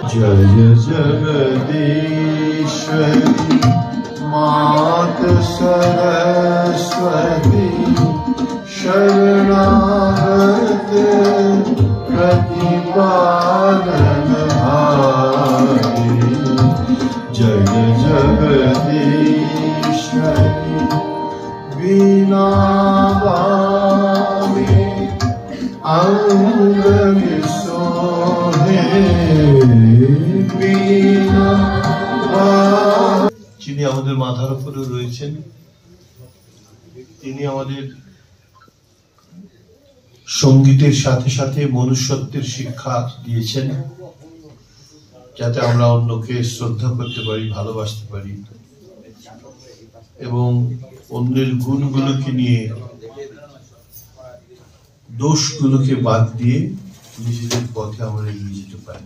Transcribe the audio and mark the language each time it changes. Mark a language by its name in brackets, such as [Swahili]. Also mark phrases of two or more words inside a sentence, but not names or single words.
[Hindi] जय जगदीश्वरी मात सरस्वती शरणागत प्रतिपालनहारी जय जगदीश्वरी वीणा वाणी अंग में सोहे [Bangla] वीणा যিনি আমাদের মাথার উপরে রয়েছেন তিনি আমাদের সঙ্গীতের সাথে সাথে মনুষ্যত্বের শিক্ষা দিয়েছেন যাতে আমরা অন্যকে শ্রদ্ধা করতে পারি, ভালোবাসতে পারি এবং অন্যের গুণগুলোকে নিয়ে দোষগুলোকে বাদ দিয়ে নিজেদের পথে আমরা এগিয়ে যেতে পারি।